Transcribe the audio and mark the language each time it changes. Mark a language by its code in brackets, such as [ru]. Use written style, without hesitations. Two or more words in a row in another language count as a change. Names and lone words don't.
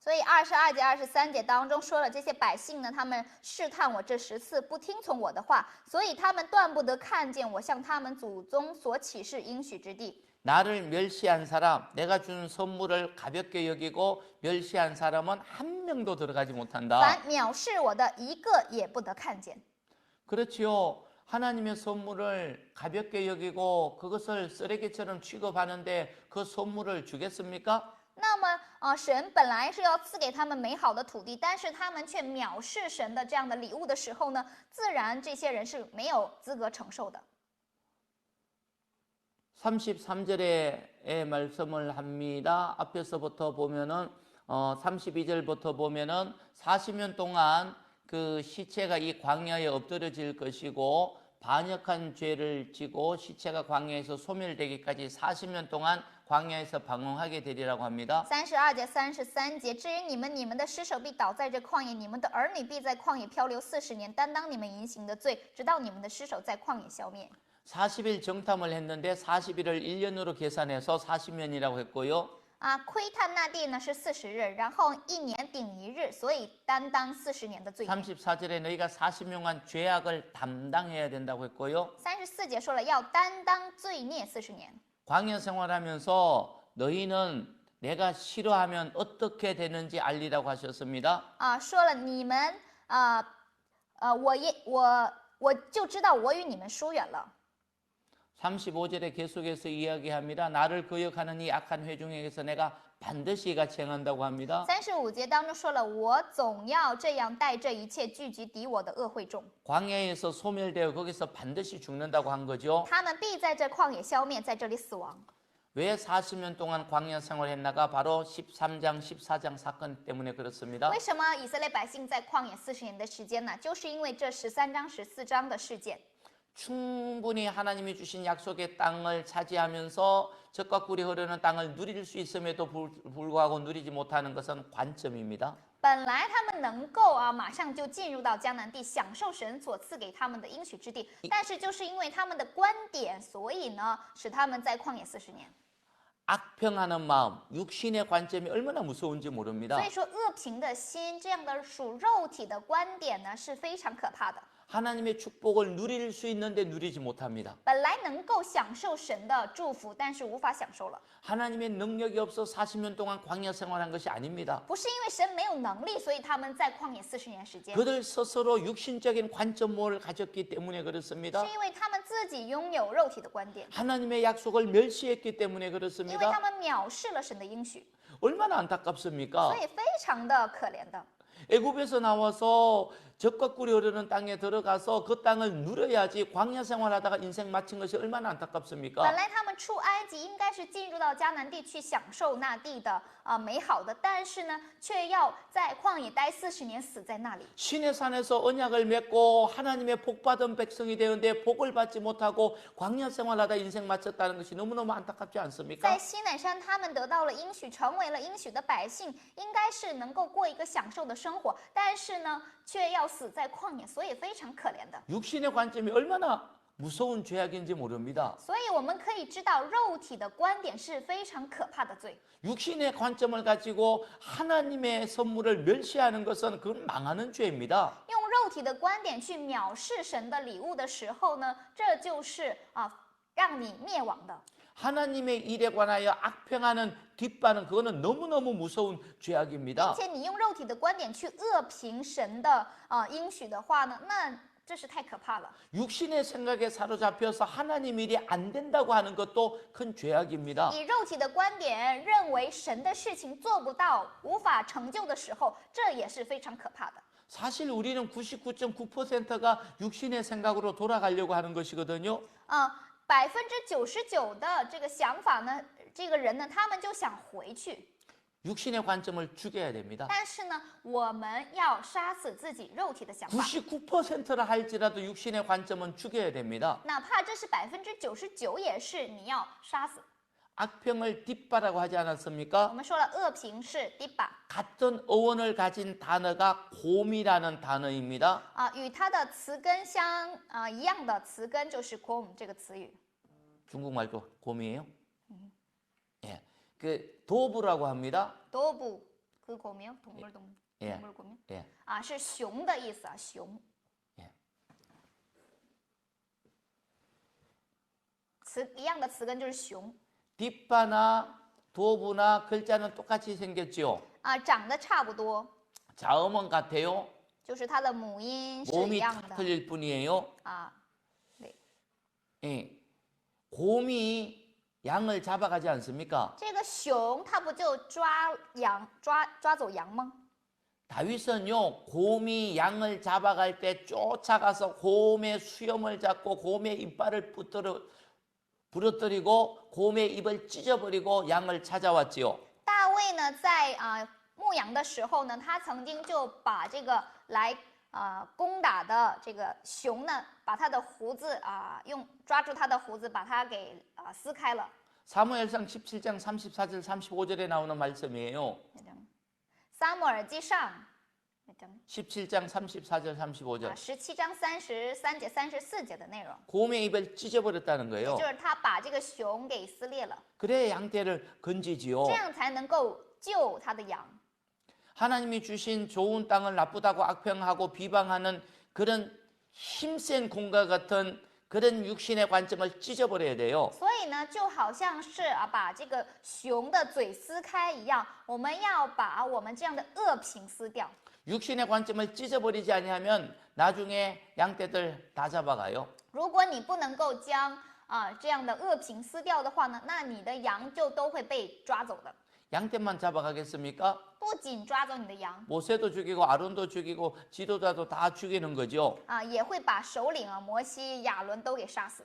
[zh] 所以22节、23节当中说了，这些百姓呢，他们试探我这10次，不听从我的话，所以他们断不得看见我向他们祖宗所启示应许之地。 [ko] 나를 멸시한 사람, 내가 준 선물을 가볍게 여기고 멸시한 사람은 한 명도 들어가지 못한다. [zh] 凡藐视我的，一个也不得看见。 [ko] 그렇지요. 하나님의 선물을 가볍게 여기고 그것을 쓰레기처럼 취급하는데 그 선물을 주겠습니까? [zh] 那么神本来是要赐给他们美好的土地，但是他们却藐视神的这样的礼物的时候呢，自然这些人是没有资格承受的。 [ko] 33절의 말씀을 합니다. 앞에서부터 보면은 32절부터 보면은 40년 동안 그 시체가 이 광야에 엎드려질 것이고 반역한 죄를 지고 시체가 광야에서 소멸되기까지 40년 동안 광야에서 방황하게 되리라고 합니다. [zh] 32 节、33节，至于你们的尸首必倒在这旷野，你们的儿女必在旷野漂流40年，担当你们淫行的罪，直到你们的尸首在旷野消灭。 [ko] 40일 정탐을 했는데 40일을 1년으로 계산해서 40년이라고 했고요. [zh] 窥探那地呢是40日，然后1年顶1日，所以担当40年的罪孽。 [ko] 34절에 너희가 40년간 죄악을 담당해야 된다고 했고요. [zh] 34 节说了要担当罪孽40年。 [ko] 광야 생활하면서 너희는 내가 싫어하면 어떻게 되는지 알리라고 하셨습니다. [zh] 说了你们我就知道我与你们疏远了。 [ko] 35절에 계속해서 이야기합니다. 나를 거역하는 이 악한 회중에게서 내가 반드시 같이 행한다고 합니다. [zh] 35 节当中说了，我总要这样待这一切聚集敌我的恶会众， [ko] 광야에서 소멸되어 거기서 반드시 죽는다고 한 거죠. [zh] 他们必在这旷野消灭，在这里死亡。 [ko] 왜 40년 동안 광야 생활했나가? 바로 13장, 14장 사건 때문에 그렇습니다. [zh] 为什么以色列百姓在旷野40年的时间呢？就是因为这13章、14章的事件。 [ko] 충분히 하나님이 주신 약속의 땅을 차지하면서 젖과 꿀이 흐르는 땅을 누릴 수 있음에도 불구하고 누리지 못하는 것은 관점입니다. [zh] 本来他们能够马上就进入到迦南地，享受神所赐给他们的应许之地，但是就是因为他们的观点，所以呢，使他们在旷野40年。 [ko] 악평하는 마음, 육신의 관점이 얼마나 무서운지 모릅니다. [zh] 所以说，恶评的心这样的属肉体的观点呢，是非常可怕的。 [ko] 하나님의 축복을 누릴 수 있는데 누리지 못합니다. [zh] 本来能够享受神的祝福，但是无法享受了。 [ko] 하나님의 능력이 없어 40년 동안 광야 생활한 것이 아닙니다. [zh] 不是因为神没有能力，所以他们在旷野40年时间， [ko] 그들 스스로 육신적인 관점을 가졌기 때문에 그렇습니다. [zh] 是因为他们自己拥有肉体的观点， [ko] 하나님의 약속을 멸시했기 때문에 [zh] 因为他 [ko] 그렇습니다. [zh] 们藐视了神的应许， [ko] 얼마나 안타깝습니까? [zh] 所以非常的可怜的。 [ko] 애굽에서 나와서 젖과 꿀이 흐르는 땅에 들어가서 그 땅을 누려야지 광야 생활하다가 인생 마친 것이 얼마나 [zh] 本 [ko] 안타깝습니까? [zh] 来他们出埃及应该是进入到迦南地去享受那地的美好的，但是呢，却要在旷野待40年，死在那里。 [ko] 신의 산에서 언약을 맺고 하나님의 복받은 백성이 되는데 복을 받지 못하고 광야 생활하다 인생 마쳤다는 것이 너무너무 안타깝지 [zh] 在 [ko] 않습니까? [zh] 西乃山，他们得到了应许，成为了应许的百姓，应该是能够过一个享受的生活，但是呢，却要死在旷野，所以非常可怜的。 [ko] 육신의 관점이 얼마나 무서운 죄악인지 모릅니다. [zh] 所以我们可以知道，肉体的观点是非常可怕的罪。 [ko] 육신의 관점을 가지고 하나님의 선물을 멸시하는 것은 그건 망하는 죄입니다. [zh] 用肉体的观点去藐视神的礼物的时候呢，这就是让你灭亡的。 [ko] 하나님의 일에 관하여 악평하는 뒷반은 그거는 너무너무 무서운 [zh] 并 [ko] 죄악입니다. [zh] 且你用肉体的观点去恶评神的应许的话呢，那这是太可怕了。 [ko] 육신의 생각에 사로잡혀서 하나님 일이 안 된다고 하는 것도 큰 죄악입니다. [zh] 以肉体的观点认为神的事情做不到、无法成就的时候，这也是非常可怕的。 [ko] 사실 우리는 99.9%가 육신의 생각으로 돌아가려고 하는 것이거든요. [zh] 99% 的这个想法呢，这个人呢，他们就想回去。 [ko] 육신의 관점을 죽여야 됩니다. [zh] 但是呢，我们要杀死自己肉体的想法， [ko] 99%라 할지라도 육신의 관점은 죽여야 됩니다. [zh] 哪怕这是99%，也是你要杀死。 [ko] 악평을 뒷바라고 하지 [zh] 我 [ko] 않았습니까? [zh] 们说了，恶评是 띠빠 [ko] 같은 어원을 가진 단어가 곰이라는 단어입니다. [zh] 与它的词根一样的词根就是 곰这个词语。 [ko] 중국말도 곰이에요. 예, 그 도부라고 합니다. 도부 그 고명, 동물 동물 예. 동물 고명 예. [zh] 啊，是熊的意思啊，熊。 [ko] 예. [zh] 词一样的词根就是熊 [ko] 뒷바나 도부나 글자는 똑같이 생겼죠. [zh] 啊，长得差不多， [ko] 자음은 같아요. [zh] 就是它的母音是一 [ko] 몸이 [zh] 样 [ko] 다 [zh] 的 [ko] 틀릴 뿐이에요. [zh] 啊。对， [ko] 예. 곰이 양을 잡아가지 않습니까? [zh] 这个熊它不就抓羊抓走羊吗？ [ko] 다윗은요, 곰이 양을 잡아갈 때 쫓아가서 곰의 수염을 잡고 곰의 이빨을 부러뜨리고 곰의 입을 찢어버리고 양을 찾아왔지요. [zh] 大卫呢，在牧羊的时候呢，他曾经就把这个来攻打的这个熊呢，把他的胡子抓住他的胡子，把它给撕开了。 [ko] 사무엘상 17장 34절 35절에 나오는 말씀이에요. [zh] 撒母耳记上 [ko] 17장 34절 35절. [zh] 17 章33节、34节的内容， [ko] 곰의 입을 찢어버렸다는 [zh] 也 [ko] 거예요. [zh] 就是他把这个熊给撕裂了， [ko] 그래야 양떼를 건지지요. [zh] 这样才能够救他的羊。 [ko] 하나님이 주신 좋은 땅을 나쁘다고 악평하고 비방하는 그런 힘센 곰과 같은 그런 육신의 관점을 찢어버려야 돼요. [zh] 所以呢，就好像是把这个熊的嘴撕开一样，我们要把我们这样的恶品撕掉。 [ko] 육신의 관점을 찢어버리지 아니하면 나중에 양떼들 다 잡아가요. [zh] 如果你不能够将这样的恶品撕掉的话呢，那你的羊就都会被抓走的。 [ko] 양떼만 잡아가겠습니까? [zh] 不仅抓走你的羊 [ko] 모세도 죽이고 아론도 죽이고 지도자도 다 죽이는 거죠. [zh] 也会把首领摩西、亚伦都给杀死。